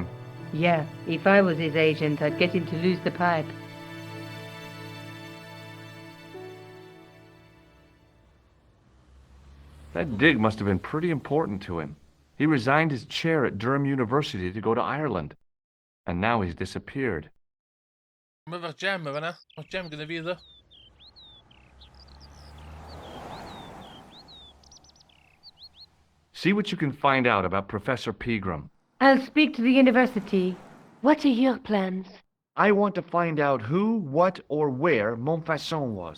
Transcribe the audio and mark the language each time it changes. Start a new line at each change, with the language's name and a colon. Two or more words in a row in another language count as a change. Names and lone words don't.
English: Yeah, if I was his agent, I'd get him to lose the pipe. That dig must have been pretty important to him. He resigned his chair at Durham University to go to Ireland. And now he's disappeared.
Welsh: Mae'r gem yma fan'na. Mae'r gem gyda fi iddo.
English: See what you can find out about Professor Pegram. I'll speak to the university. What are your plans? I want to find out who, what, or where Montfaucon was.